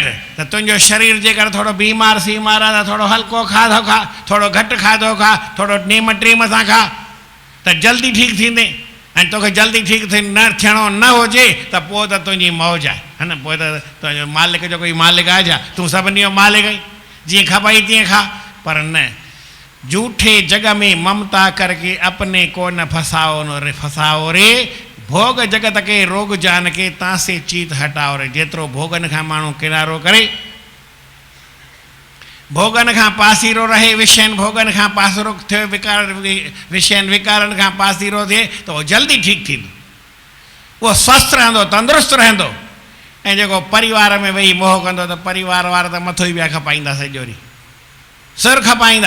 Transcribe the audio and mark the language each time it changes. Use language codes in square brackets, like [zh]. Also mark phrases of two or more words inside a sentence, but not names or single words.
[sd] त तुंहिंजो शरीर जेकर थोरो बीमार सीमार आहे त थोरो हल्को खाधो खा, थोरो घटि खाधो खा, थोरो नेम टेम सां खा, त जल्दी ठीकु थींदे। ऐं तोखे जल्दी ठीकु न थियणो न हुजे त पोइ त तुंहिंजी मौज आहे, है न। पोइ त तुंहिंजो मालिक जो कोई मालिक आहे छा, तूं सभिनी जो मालिक आहीं, जीअं खपई तीअं खा। [hi] पर न, झूठे जग में ममता करके अपने को न फसाओ रे, भोग जगत के रोग जान के तासे चीत हटाओ रे। [sd] जेतिरो भोगन खां माण्हू किनारो करे, भोगन खां पासीरो रहे, विषयनि भोगन खां पासीरो थियो, विषयनि विकारनि खां पासीरो थिए त उहो जल्दी ठीकु थींदो, उहो स्वस्थ रहंदो, तंदुरुस्त रहंदो। ऐं जेको परिवार में वेही मोह कंदो त परिवार वारा त मथो ई पिया खपाईंदा, सॼो ॾींहुं सिर खपाईंदा।